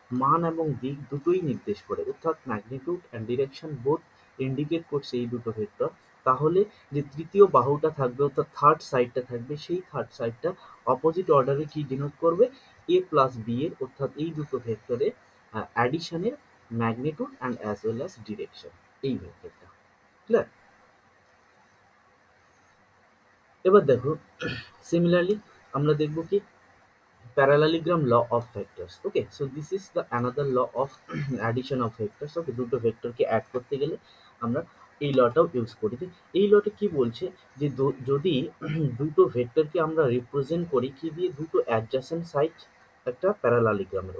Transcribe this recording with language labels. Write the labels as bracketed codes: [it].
[bn] মান এবং দিক দুটোই নির্দেশ করে, অর্থাৎ magnitude and direction both indicate করছে এই দুটো ভেক্টর, তাহলে যে তৃতীয় বাহুটা থাকবে অর্থাৎ থার্ড সাইডটা থাকবে, সেই থার্ড সাইডটা অপোজিট অর্ডারে কি ডিনোট করবে, এ প্লাস বি এর, অর্থাৎ এই দুটো ভেক্টরের অ্যাডিশনের magnitude and as well as direction, এই ভেক্টরটা। ক্লিয়ার? এবার দেখো, সিমিলারলি আমরা দেখব কি, [en] parallelogram law of vectors. Okay, so this is the another law of addition of vectors. [bn] Okay, দুটো ভেক্টরকে অ্যাড করতে গেলে আমরা এই লটাও ইউজ করি। এই লটা কি বলছে, যে যদি দুটো ভেক্টরকে আমরা রিপ্রেজেন্ট করি কি দিয়ে, দুটো অ্যাডজাসেন্ট সাইড একটা প্যারালালিগ্রামের।